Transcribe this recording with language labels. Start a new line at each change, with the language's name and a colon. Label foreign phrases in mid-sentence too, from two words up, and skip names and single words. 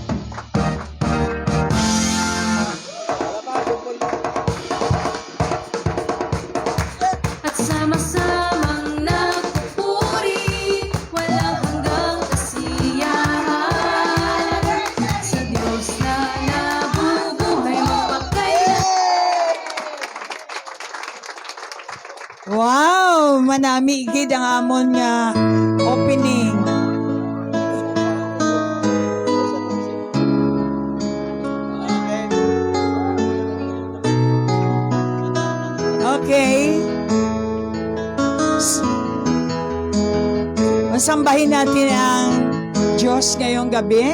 Filipino: At sama-samang nagpupuri, walang hanggang kasiyahan, sa Diyos na nabubuhay magpakailan. Wow!
Hiligaynon: Manami gid ang amon nga opening. Okay.
Filipino: Masambahin natin ang Diyos ngayong gabi.